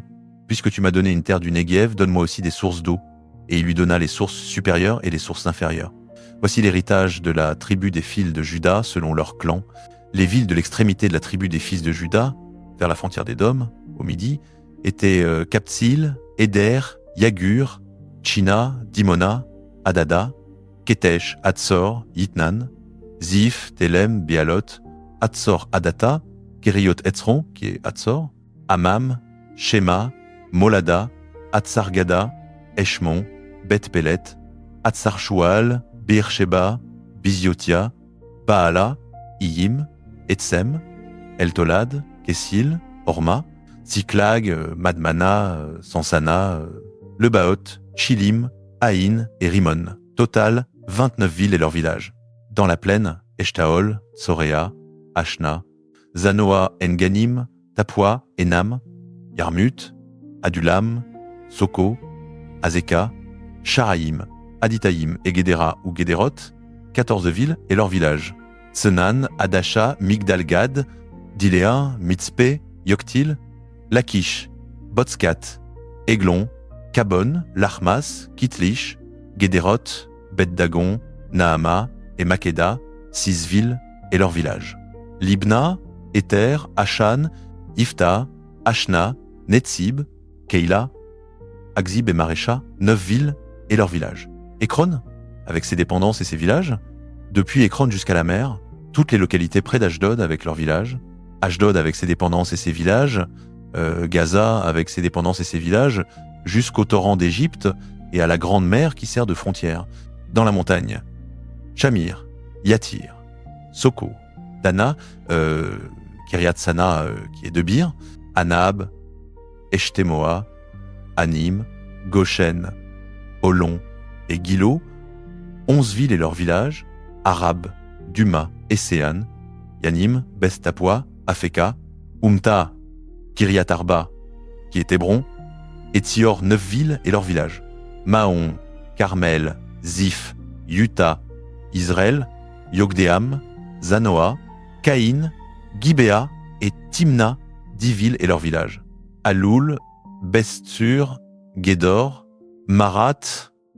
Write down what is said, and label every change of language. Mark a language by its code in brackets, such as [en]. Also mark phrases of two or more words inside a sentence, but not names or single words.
[fr] Puisque tu m'as donné une terre du Néguev, donne-moi aussi des sources d'eau. » Et il lui donna les sources supérieures et les sources inférieures. Voici l'héritage de la tribu des fils de Juda selon leur clan. Les villes de l'extrémité de la tribu des fils de Juda, vers la frontière d'Édom, au midi, étaient Kaptsil, Éder, Yagur, Tchina, Dimona, Adada, Ketesh, Hatzor, Yitnan, Zif, Telem, Béalot, Hatzor, Adata, Kériot Etzron, qui est Hatzor, Amam, Shema, Molada, Hatzargada, Eshmon, Beth Pelet, Hatzar Shual, Beersheba, Biziotia, Baala, Iyim, Etsem, Eltolad, Kessil, Orma, Ziklag, Madmana, Sansana, Lebaot, Chilim, Aïn et Rimon. Total, 29 villes et leurs villages. Dans la plaine, Eshtaol, Tsorea, Ashna, Zanoa, Enganim, Tapua, Enam, Yarmut, Adulam, Soko, Azeka, Sharaïm, Aditaïm et Guédéra ou Guédérot, 14 villes et leurs villages. Senan, Adasha, Migdalgad, Diléa, Mitzpé, Yoktil, Lakish, Botskat, Eglon, Kabon, Lachmas, Kitlish, Guédérot, Bet-Dagon, Nahama et Makeda, 6 villes et leurs villages. Libna, Éther, Ashan, Ifta, Ashna, Netzib, Keila, Akzib et Marécha, 9 villes et leurs villages. Ekron, avec ses dépendances et ses villages, depuis Ekron jusqu'à la mer, toutes les localités près d'Ashdod avec leurs villages, Ashdod avec ses dépendances et ses villages, Gaza avec ses dépendances et ses villages, jusqu'au torrent d'Égypte et à la grande mer qui sert de frontière. Dans la montagne, Shamir, Yatir, Soko, Dana, Kiryat Sana qui est de Bir, Anab, Eshtemoa, Anim, Goshen, Olon et Gilo, 11 villes et leurs villages, Arab, Duma et Séan, Yanim, Beth-Tapua, Afeka, Umta, Kiryat Arba, qui est Hébron, et Tsior, 9 villes et leurs villages, Mahon, Carmel, Zif, Yuta, Israël, Yogdeam, Zanoa, Caïn, Gibéa et Timna, 10 villes et leurs villages, Aloul, Bestsur, Gédor, Marat,